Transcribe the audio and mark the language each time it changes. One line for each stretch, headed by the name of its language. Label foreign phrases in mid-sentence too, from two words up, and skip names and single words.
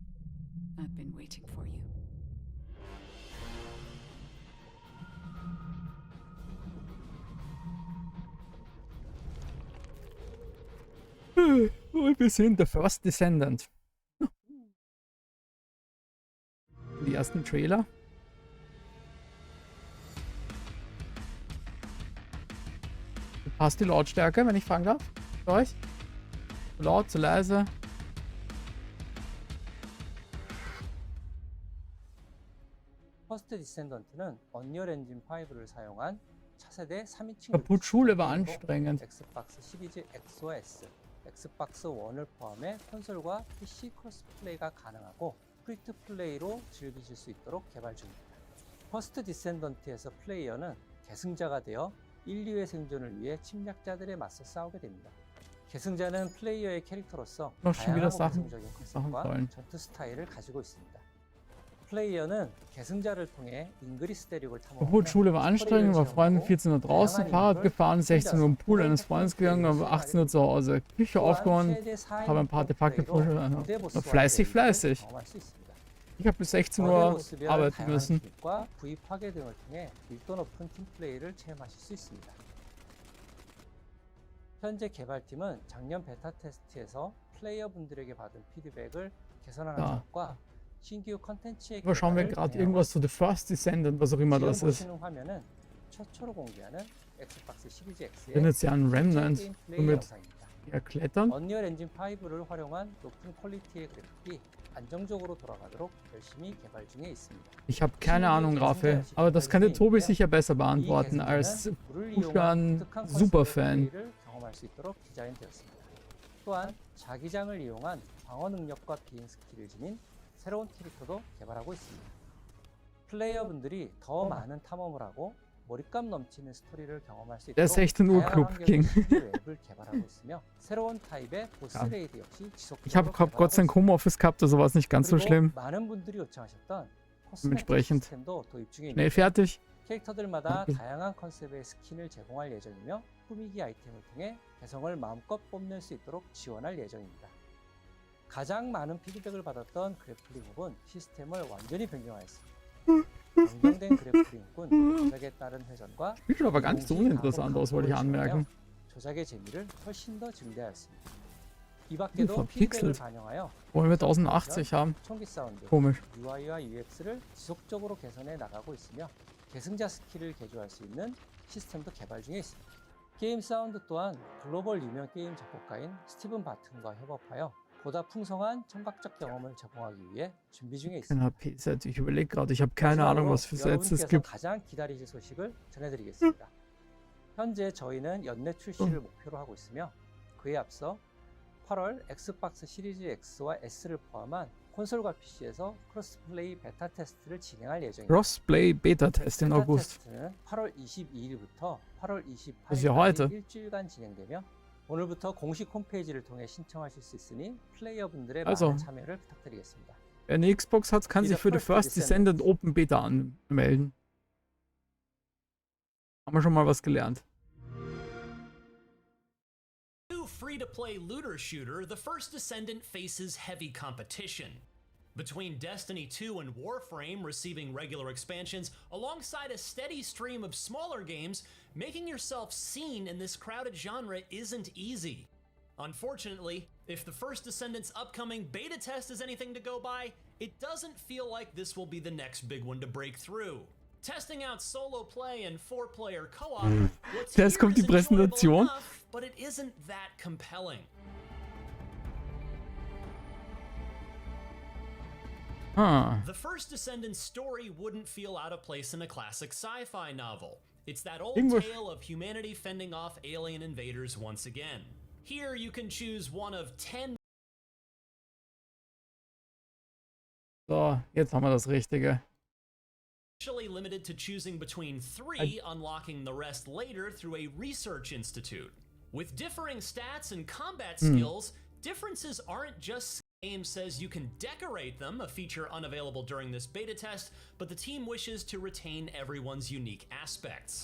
German: Und wir sind der First Descendant. Die ersten Trailer. Passt die Lautstärke, wenn ich fragen darf? Für euch? Zu laut, zu leise?
Korean: 퍼스트 디센던트는 언리얼 엔진 5를 사용한 차세대 3인칭
German: Kaputt Schule war anstrengend.
Korean: 엑스박스 시리즈 X와 S, 엑스박스 1을 포함해 콘솔과 PC 크로스 플레이가 가능하고 프리트 플레이로 즐기실 수 있도록 개발 중입니다. 퍼스트 디센던트에서 플레이어는 계승자가 되어 1, 2회 생존을 위해 침략자들에 맞서 싸우게 됩니다. 계승자는 플레이어의 캐릭터로서 다양하고 개성적인 컨셉과 전투 스타일을 가지고 있습니다. 플레이어는 계승자를 통해 잉그리스 대륙을 탐험하며
German: Schule war anstrengend, war Freunden 14 Uhr draußen, Fahrrad gefahren, 16 Uhr im Pool eines Freundes gegangen, aber 18 Uhr zu Hause Küche aufgeräumt, habe ein paar Artefakte fleißig. Ich habe bis 16 Uhr arbeiten müssen.
Korean: 현재 개발팀은 작년 베타 테스트에서 플레이어분들에게 받은 피드백을 개선하는 점과 신규 컨텐츠의
German: schauen wir gerade irgendwas zu The First Descendant, was auch immer das ist.
Korean: 화면은 최초로 공개하는 엑스박스 시리즈 X의
German: Bin jetzt ja ein Remnant, somit klettern.
Korean: 언리얼 엔진 5를 활용한 높은 퀄리티의 그래픽이 안정적으로 돌아가도록 열심히 개발 중에 있습니다.
German: Ich habe keine Ahnung, Raphael, aber das kann der Tobi sicher besser beantworten als Fußball Superfan.
Korean: 경험할 수 있도록 디자인되었습니다. 또한 자기장을 이용한 방어 능력과 비행 스킬을 지닌 새로운 캐릭터도 개발하고 있습니다. 플레이어분들이 더 많은 탐험을 하고 몰입감 넘치는 스토리를 경험할 수 있도록 다양한 환경의 웹을 개발하고 있으며 새로운 타입의 보스 레이드 역시 지속적으로
German: Ich habe Gott sei Dank Homeoffice gehabt, also war es nicht ganz so schlimm.
Korean: 많은 분들이 요청하셨던
German: Dementsprechend
Korean: 시스템도 도입 중에
German: schnell fertig.
Korean: 캐릭터들마다 다양한 컨셉의 스킨을 제공할 예정이며 꾸미기 아이템을 통해 개성을 마음껏 뽐낼 수 있도록 지원할 예정입니다. 가장 많은 피드백을 받았던 그래플링 훅은 시스템을 완전히 변경하였습니다. 변경된 그래플링 훅은 조작에 따른 회전과
German: Sieht aber gar nicht so uninteressant aus, wollte ich anmerken.
Korean: 조작의 재미를 훨씬 더 증대하였습니다. 이 밖에도 피드백을 반영하여
German: wollen wir 1080 haben?
Korean: 총기 사운드,
German: Komisch.
Korean: UI와 UX를 지속적으로 개선해 나가고 있으며 계승자 스킬을 개조할 수 있는 시스템도 개발 중에 있습니다. 게임 사운드 또한 글로벌 유명 게임 작곡가인 스티븐 바튼과 협업하여 보다 풍성한 청각적 경험을 제공하기 위해 준비 중에 있습니다.
German: Ich überlege gerade, ich habe keine Ahnung, was für Sets es gibt.
Korean: 가장 기다리실 소식을 전해드리겠습니다. 현재 저희는 연내 출시를 목표로 하고 있으며 그에 앞서 8월 엑스박스 시리즈 X와 S를 포함한 콘솔과 PC에서 크로스플레이 베타 테스트를 진행할 예정입니다.
English: Crossplay Beta Test in
Korean: 베타
English: August.
Korean: 테스트는 8월 22일부터 8월
German: Das ist ja heute.
Korean: 28일까지 일주일간 진행되며 오늘부터 공식 홈페이지를 통해 신청하실 수 있으니 플레이어분들의
German: Also.
Korean: 많은 참여를 부탁드리겠습니다.
German: Wer eine Xbox hat, kann sich für die First Descendant Open Beta anmelden. Haben wir schon mal was gelernt.
English: Free-to-play looter shooter, the First Descendant faces heavy competition. Between Destiny 2 and Warframe receiving regular expansions, alongside a steady stream of smaller games, making yourself seen in this crowded genre isn't easy. Unfortunately, if the First Descendant's upcoming beta test is anything to go by, it doesn't feel like this will be the next big one to break through. Testing out solo play and 4-player co-op, what's
German: Jetzt kommt die
English: here is enjoyable
German: Präsentation.
English: enough, but it isn't that compelling. The First Descendant's story wouldn't feel out of place in a classic sci-fi novel. It's that old
German: Irgendwo-
English: tale of humanity fending off alien invaders once again. Here you can choose one of 10
German: So, jetzt haben wir das Richtige.
English: initially limited to choosing between 3, unlocking the rest later through a research institute. With differing stats and combat skills, differences aren't just the game says you can decorate them, a feature unavailable during this beta test, but the team wishes to retain everyone's unique aspects.